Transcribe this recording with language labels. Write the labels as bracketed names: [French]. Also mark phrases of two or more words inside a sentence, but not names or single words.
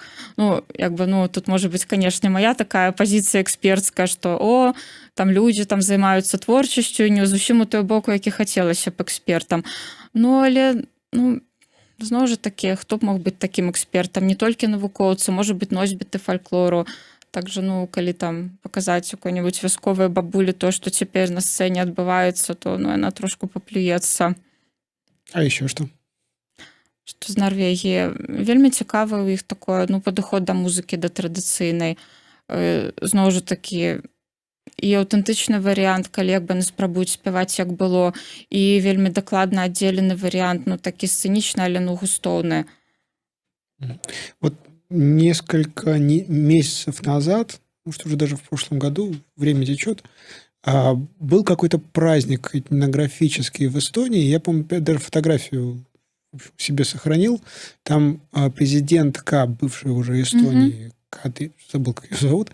[Belarusian] Ну, як бы, ну, тут можа быць, канешне, моя такая пазіцыя экспертская, што о, там людзі там займаюцца творчасцю і не зусім у той боку, які хацелася б экспертам. Ну, але, ну, зноў жа такі, хто б мог быць такім экспертам, не толькі навукоўцы, можа быць носьбіты фальклору. Также, ну, калі там паказаць какой-нибудь вясковай бабулі то, што цяпер на сцэне адбываецца, то ну, яна трошку паплюецца. [Russian] А еще что? [Belarusian] Што з Нарвегіі. Вельмі цікавы ў іх такое, ну, падыход да музыкі, да традыцыйнай. Зноў жа такі, і аўтэнтычны варыянт, калі як бы не спрабуюць спяваць як было, і вельмі дакладна аддзелены варыянт, ну такі сцэнічны, але ну густоўны. [Russian] Вот несколько месяцев назад, ну что уже даже в прошлом году, время течет, был какой-то праздник этнографический в Эстонии. Я, помню, даже фотографию себе сохранил. Там президентка, бывшая уже Эстонии, забыл, как ее зовут.